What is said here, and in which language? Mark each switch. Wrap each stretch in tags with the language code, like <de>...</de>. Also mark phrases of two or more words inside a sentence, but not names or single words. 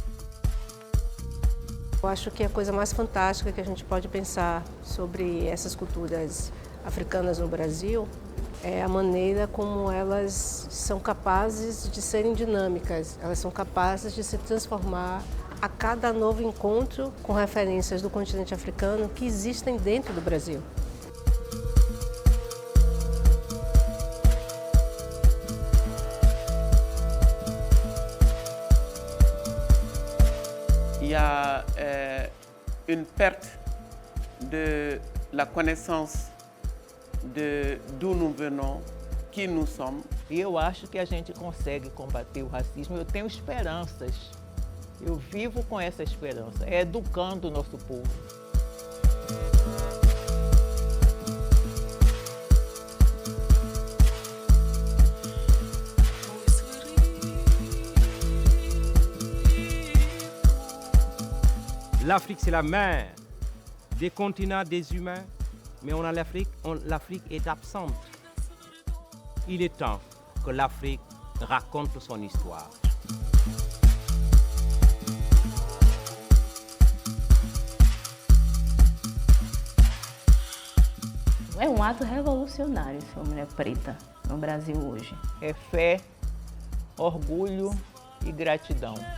<pt>Eu acho que a coisa mais fantástica que a gente pode pensar sobre essas culturas africanas no Brasil é a maneira como elas são capazes de serem dinâmicas, elas são capazes de se transformar a cada novo encontro com referências do continente africano que existem dentro do Brasil.</pt> <fr>Il y a une perte de la connaissance de d'où nous venons, qui nous sommes.</fr> <pt>E eu acho que a gente consegue combater o racismo. Eu tenho esperanças. Eu vivo com essa esperança, educando o nosso povo.</pt> <fr>L'Afrique, c'est la mère des continents des humains, mais l'Afrique est absente. Il est temps que l'Afrique raconte son histoire.</fr> <pt>É um ato revolucionário ser uma mulher preta no Brasil hoje. É fé, orgulho e gratidão.</pt>